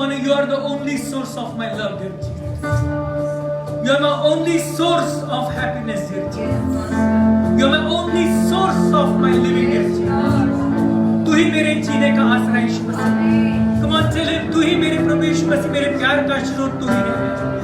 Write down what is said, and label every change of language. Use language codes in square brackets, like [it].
[en] You are the only source of my love, dear Jesus. You are my only source of happiness, dear Jesus. You are my only source of my living, dear Jesus. [hi] तू ही मेरे जीने का आसरा यीशु मसीह। [en] Come on, tell him, [hi] तू ही मेरे प्रभु यीशु मसीह, मेरे प्यार का स्रोत तू ही है।